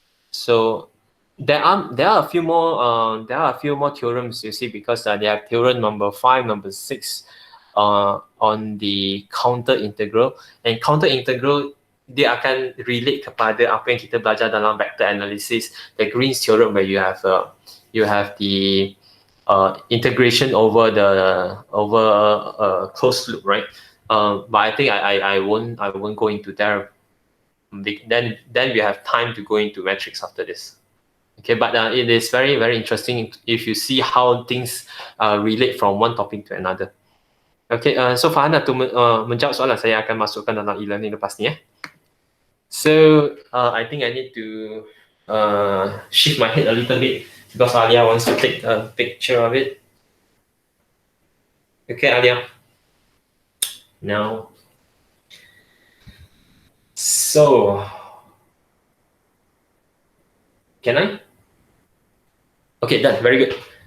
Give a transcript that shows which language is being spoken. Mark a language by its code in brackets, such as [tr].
[en] So there are a few more theorems, you see, because they have theorem number 5, number 6 on the counter integral, and counter integral [ms] dia akan relate kepada apa yang kita belajar dalam [en] vector analysis, the Green's theorem, where you have the integration over a closed loop, right? But I think I won't go into there. Then we have time to go into metrics after this. Okay, but it is very interesting if you see how things relate from one topic to another. Okay, so [ms] Farhana, to menjawab soalan, saya akan masukkan dalam e-learning lepas ni. [en] So I think I need to shift my head a little bit because Alia wants to take a picture of it. Okay, Alia. Now, so can I? Okay, done. Very good.